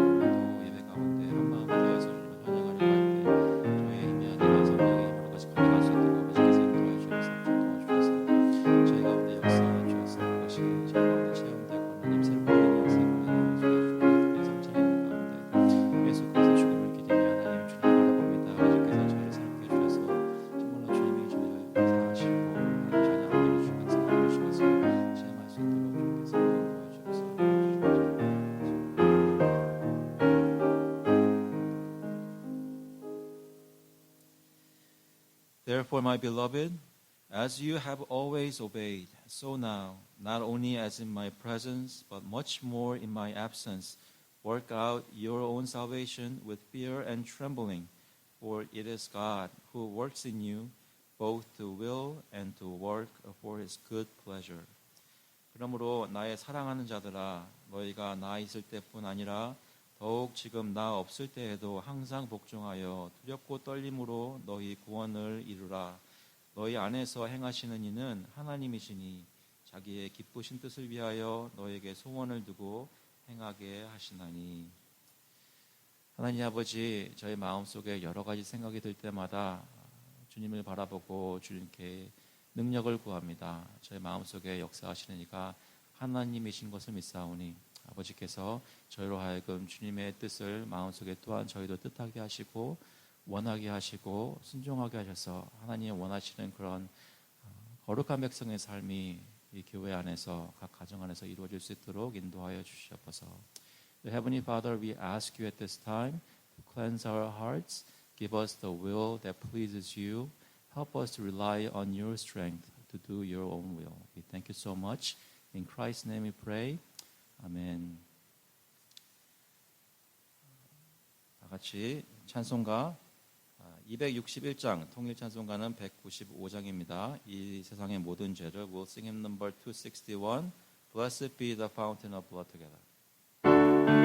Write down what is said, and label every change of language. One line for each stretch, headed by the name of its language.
Korean: 오늘도 예배 가운데 한 마음이 되어서 주님을 찬양하려고 할 때 저희의 힘이 아니라 성령의 힘으로 같이 가져갈 수 있도록 아버지께서 인도하여 주옵소서. 도와주셔서 저희 가운데 역사하여 주셔서 그것이 저희 가운데 체험되고 하나님 새로운 인생을 나눠주시고 성장의 가운데 예수께서 죽음을 기대며 하나님 주님 바라봅니다. 아버지께서 저희를 새롭게 해주셔서 정말로 주님이 저희를 사하시고 하나님 찬양을 들어주시고 감사를 주셔서 체험할 수 있도록 주님께서 인도하여 주셔서
English: Therefore, my beloved, as you have always obeyed, so now, not only as in my presence, but much more in my absence, work out your own salvation with fear and trembling, for it is God who works in you, both to will and to work for his good pleasure.
Korean: 그러므로 나의 사랑하는 자들아, 너희가 나 있을 때뿐 아니라 더욱 지금 나 없을 때에도 항상 복종하여 두렵고 떨림으로 너희 구원을 이루라. 너희 안에서 행하시는 이는 하나님이시니 자기의 기쁘신 뜻을 위하여 너에게 소원을 두고 행하게 하시나니. 하나님 아버지, 저희 마음속에 여러 가지 생각이 들 때마다 주님을 바라보고 주님께 능력을 구합니다. 저희 마음속에 역사하시는 이가 하나님이신 것을 믿사오니 아버지께서 저희로 하여금 주님의 뜻을 마음속에 또한 저희도 뜻하게 하시고 원하게 하시고 순종하게 하셔서 하나님 원하시는 그런 거룩한 백성의 삶이 이 교회 안에서 각 가정 안에서 이루어질 수 있도록 인도하여 주시옵소서.
English: Heavenly Father, we ask you at this time to cleanse our hearts, give us the will that pleases you, help us to rely on your strength to do your own will. We thank you so much. In Christ's name we pray. 아멘.
Korean: 다 같이 찬송가 261장, 통일 찬송가는 195장입니다. 이 세상의 모든 죄를
English: We'll sing hymn number 261. Blessed be the fountain of blood together.